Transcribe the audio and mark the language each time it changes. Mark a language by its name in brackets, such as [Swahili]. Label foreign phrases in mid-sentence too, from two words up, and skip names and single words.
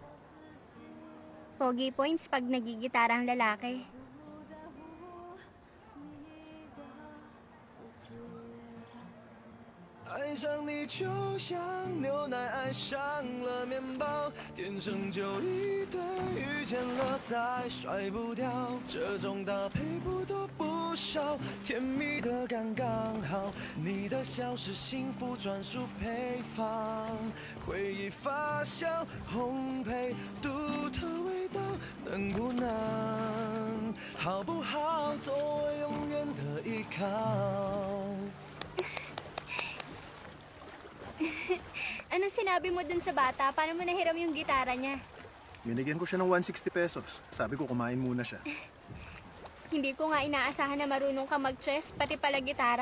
[Filipino] Pogi points pag nagigitara ang lalaki. [Chinese] 爱上你就像牛奶爱上了面包，天生就一对，遇见了再甩不掉，这种搭配不多不少，甜蜜的刚刚好，你的笑是幸福专属配方，回忆发酵烘焙独特味道，能不能好不好作为永远的依靠。 [Filipino] Anong sinabi mo dun sa bata? Paano mo nahiram yung gitara niya? Binigyan ko siya ng 160 pesos. Sabi ko kumain muna siya. Hindi ko nga inaasahan na marunong ka mag-chess, pati pala gitara.